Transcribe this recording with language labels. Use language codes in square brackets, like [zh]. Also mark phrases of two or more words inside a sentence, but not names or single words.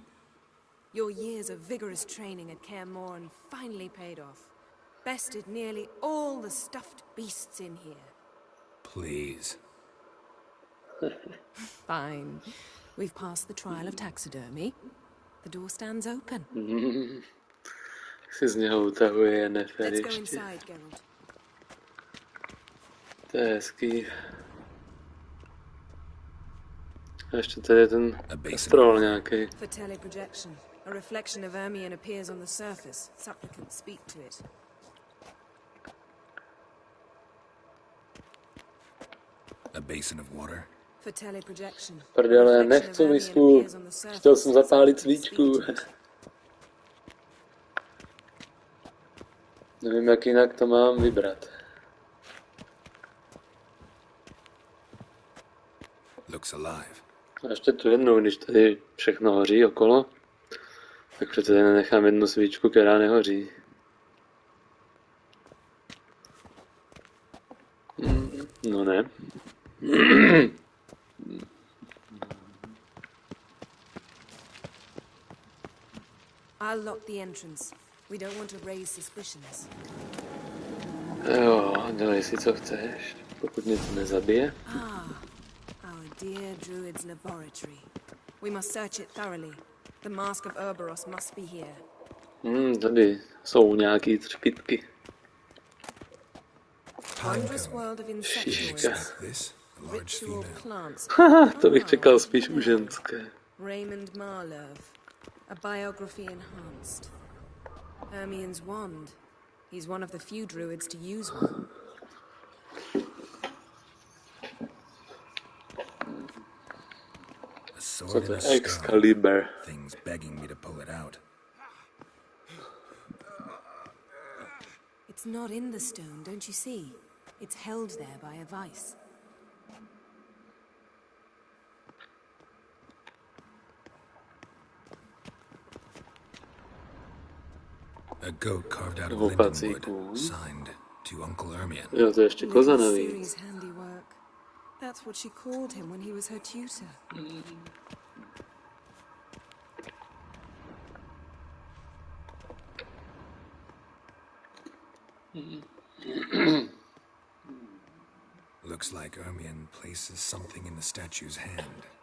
[en] Your years of vigorous training at Kaer Morhen finally paid off. Bested nearly all the stuffed beasts in here. Please. Fine. We've passed the trial of taxidermy. The door stands open. [cs] Si z něho utahuje nefer [en] Let's go [cs] ještě. [en] inside, Geralt. [cs] To je hezký. A ještě tady je ten kastrol nějaký. [en] For teleprojection, a reflection of Ermien appears on the surface. Supplicants speak to it. A basin of water. For teleprojection. [cs] Prdele, nechci misku. Chtěl jsem zapálit svíčku. Nevím, jak jinak to mám vybrat. [en] Looks alive. [cs] A ještě tu jednou, když tady všechno hoří okolo, tak přece tady nenechám jednu svíčku, která nehoří. No ne. [en] I'll lock the entrance. We don't want to raise suspicions. [cs] Jo, dělej si, co chceš, pokud mě to nezabije. [en] Our dear druid's laboratory. We must search it thoroughly. The mask of Urboros must be here. [cs] Tady jsou nějaký třpitky. [en] Wondrous world of insectoids. Ritual plants. [cs] Haha, to bych čekal spíš u ženské. [en] Raymond Marlove. A biography enhanced. Ermien's wand. He's one of the few druids to use one. [cs] Co to je? [en] Excalibur. Things begging me to pull it out. It's not in the stone, don't you see? It's held there by a vice. A goat carved out of lindenwood, signed to Uncle Ermien. [cs] Jo, to je ještě koza navíc. [en] Ciri's handiwork. That's what she called him when he was her tutor. Looks like Ermien places something in the statue's hand.